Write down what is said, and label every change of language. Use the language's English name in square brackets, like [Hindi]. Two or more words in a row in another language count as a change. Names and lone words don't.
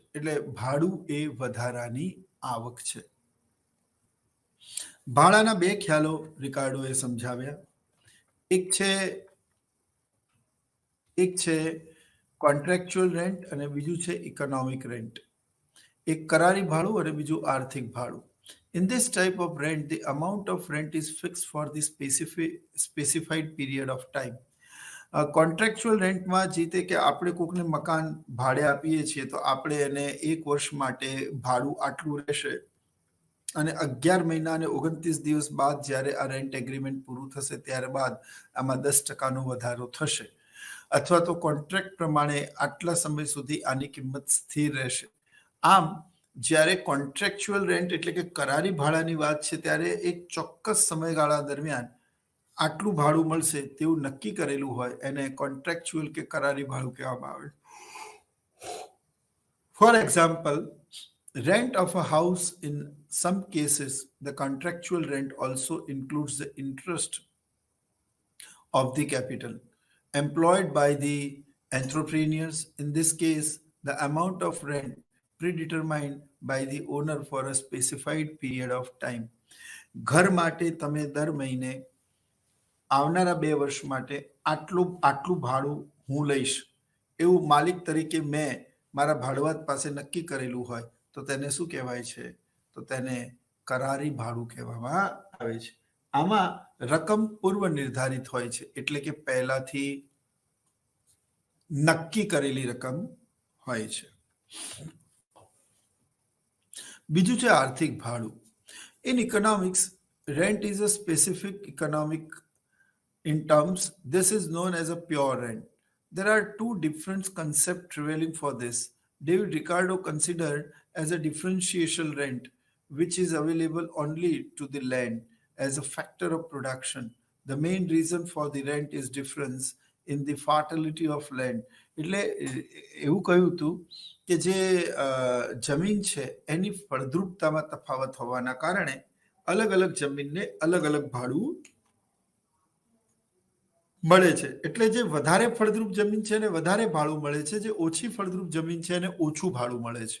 [Gujarati] એટલે ભાડું એ વધારાની આવક છે. ભાડાના 2 ખ્યાલો રિકાર્ડોએ સમજાવ્યા. એક છે [English] contractual rent [Gujarati] અને બીજું છે [English] economic rent. [Gujarati] એક કરારી ભાડું અને બીજું આર્થિક ભાડું. [English] In this type of rent, the amount of rent is fixed for the specified period of time. contractual rentમાં [Gujarati] જે તે કે આપણે કોકને મકાન ભાડે આપીએ છીએ તો આપણે એને 1 વર્ષ માટે ભાડું આટલું રહેશે, અને 11 મહિના અને 29 દિવસ બાદ જ્યારે આ [English] rent agreement [Gujarati] પૂરું થશે ત્યારબાદ આમાં 10% વધારો થશે, અથવા તો કોન્ટ્રાક્ટ પ્રમાણે આટલા સમય સુધી આની કિંમત સ્થિર રહેશે. આમ જ્યારે [English] contractual rent [Gujarati] એટલે કે કરારી ભાડાની વાત છે ત્યારે એક ચોક્કસ સમયગાળા દરમિયાન આટલું ભાડું મળશે તેવું નક્કી કરેલું હોય એને કોન્ટ્રાક્ચ્યુઅલ કે કરારી ભાડું કહેવામાં આવે. [English] for example, rent of a house in some cases the contractual rent also includes the interest of the capital employed by the entrepreneurs. In this case, the amount of rent predetermined by the owner for a specified period of time. [Gujarati] ઘર માટે તમે દર મહિને આવનારા 2 વર્ષ માટે આટલું ભાડું હું લઈશ એવું માલિક તરીકે મેં મારા ભાડુઆત પાસે નક્કી કરેલું હોય તો તેને શું કહેવાય છે? તો તેને કરારી ભાડું કહેવામાં આવે છે. આમાં રકમ પૂર્વ નિર્ધારિત હોય છે, એટલે કે પહેલાથી નક્કી કરેલી રકમ હોય છે. બીજું છે આર્થિક ભાડું. [English] In economics, rent is a specific economic in terms. This is known as a pure rent. There are two different concepts prevailing for this. David Ricardo considered as a differential rent, which is available only to the land as a factor of production. The main reason for the rent is difference in the fertility of land. [Gujarati] એટલે એવું કહ્યું હતું કે જે જમીન છે એની ફળદ્રુપતામાં તફાવત હોવાના કારણે અલગ અલગ જમીનને અલગ અલગ ભાડું મળે છે. એટલે જે વધારે ફળદ્રુપ જમીન છે એને વધારે ભાડું મળે છે, જે ઓછી ફળદ્રુપ જમીન છે એને ઓછું ભાડું મળે છે.